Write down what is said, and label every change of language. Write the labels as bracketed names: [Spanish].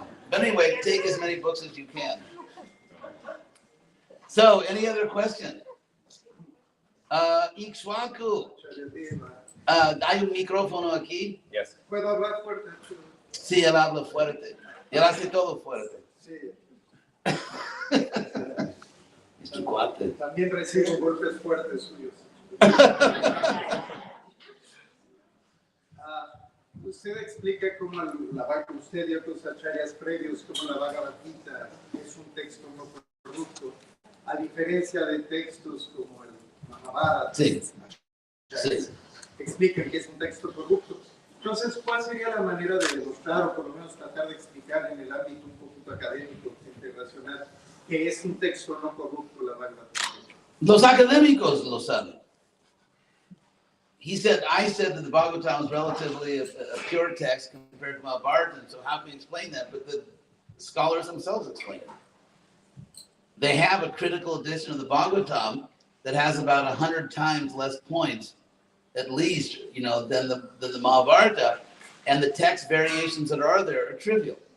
[English] But anyway, take as many books as you can. So, any other question? [Spanish] Ixhuacu, ¿hay un micrófono aquí? [English] Yes. [Spanish] ¿Puedo hablar fuerte? Sí, él habla fuerte. Él hace todo fuerte. Sí. Es tu cuate. También recibo golpes fuertes suyos. Usted explica cómo usted y otros acharyas previos, cómo la Bhagavad Gita es un texto no corrupto, a diferencia de textos como el Maha-bharata. Sí. Explican que es un texto corrupto. Entonces, ¿cuál sería la manera de demostrar, o por lo menos tratar de explicar en el ámbito un poquito académico, internacional, que es un texto no corrupto la Bhagavad Gita? Los académicos lo saben. [English] I said that the Bhagavatam is relatively a pure text compared to Maha-bharata, so how can we explain that? But the scholars themselves explain it. They have a critical edition of the Bhagavatam that has about 100 times less points, at least, than the Maha-bharata, and the text variations that are there are trivial.